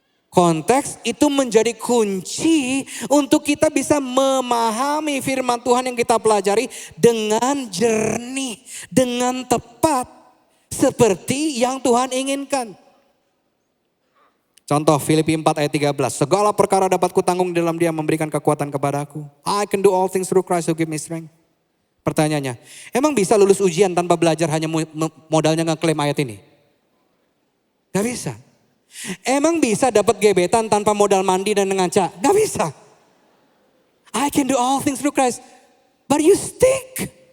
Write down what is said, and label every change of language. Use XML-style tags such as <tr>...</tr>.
<id>Konteks itu menjadi kunci untuk kita bisa memahami firman Tuhan yang kita pelajari dengan jernih, dengan tepat, seperti yang Tuhan inginkan. Contoh Filipi 4 ayat 13. Segala perkara dapat kutanggung dalam Dia memberikan kekuatan kepadaku.</id> <en>I can do all things through Christ who give me strength.</en> <id>Pertanyaannya, emang bisa lulus ujian tanpa belajar hanya modalnya ngeklaim ayat ini? Gak bisa. Emang bisa dapat gebetan tanpa modal mandi dan ngaca? Gak bisa.</id> <en>I can do all things through Christ, but you stick.</en>